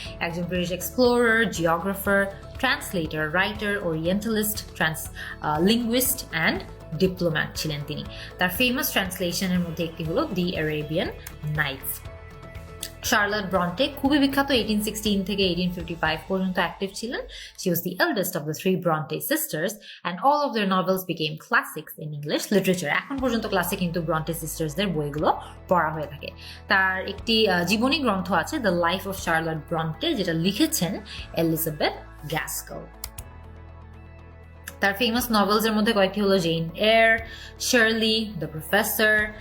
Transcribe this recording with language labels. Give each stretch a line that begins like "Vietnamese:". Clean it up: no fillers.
Bangla: একজন British explorer, জিওগ্রাফার, translator, writer, orientalist, linguist and diplomat ছিলেন তিনি। তার ফেমাস ট্রান্সলেশনের মধ্যে একটি হলো দি অ্যারেবিয়ান নাইটস। শার্লট ব্রন্টে খুবই বিখ্যাত, 1816 থেকে 1855 পর্যন্ত অ্যাক্টিভ ছিলেন।
English: She was the eldest of the three Bronte sisters and all of their novels became classics in English literature.
Bangla: এখন পর্যন্ত ক্লাসে কিন্তু ব্রন্টে সিস্টার্সদের বইগুলো পড়া হয়ে থাকে। তার একটি জীবনী গ্রন্থ আছে, দ্য লাইফ অফ শার্লট ব্রন্টে, যেটা লিখেছেন এলিজাবেথ গ্যাস্কেল। তার ফেমাস নভেলসের মধ্যে কয়েকটি হলো gen air, Shirley, the professor.